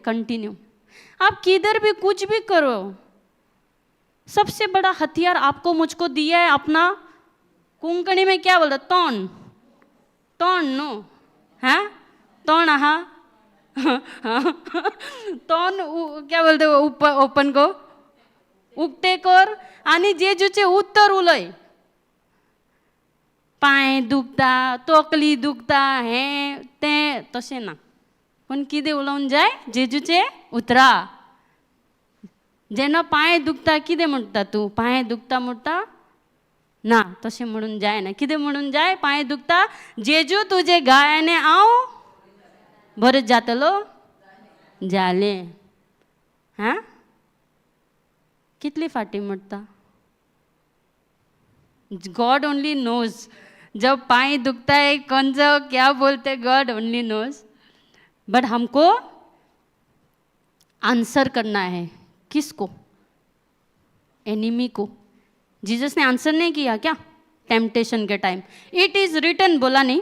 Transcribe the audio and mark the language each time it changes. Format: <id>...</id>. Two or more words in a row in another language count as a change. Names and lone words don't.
<hi>कंटिन्यू आप किधर भी कुछ भी करो, सबसे बड़ा हथियार आपको मुझको दिया है अपना, कोंकणी में क्या बोलते, तोन, तोन नो, हाँ तोन, हाँ तोन क्या बोलते ओपन को,</hi> <kok>उगते कर आणि जेजूचे उत्तर उलय, पाय दुखता, तोकली दुखता, हे ते तसे ना, पण किदे उलवून जाय जेजूचे उतरा। जेना पाय दुखता किदे म्हणता तू, पाय दुखता म्हणता ना, तसे म्हणून जाय ना, किदे म्हणून जाय, पाय दुखता जेजू तुझे गायने आओ बरं जातलो जाले, हाँ कितली फाटी म्हणता,</kok> <en>God only knows.</en> <hi>जब पाय दुखता है कौन सा क्या बोलते,</hi> <en>God only knows.</en> <hi>बट हमको आंसर करना है, किसको, एनिमी को। जीसस ने आंसर नहीं किया क्या टेम्पटेशन के टाइम,</hi> <en>it is written</en> <hi>बोला नहीं?</hi>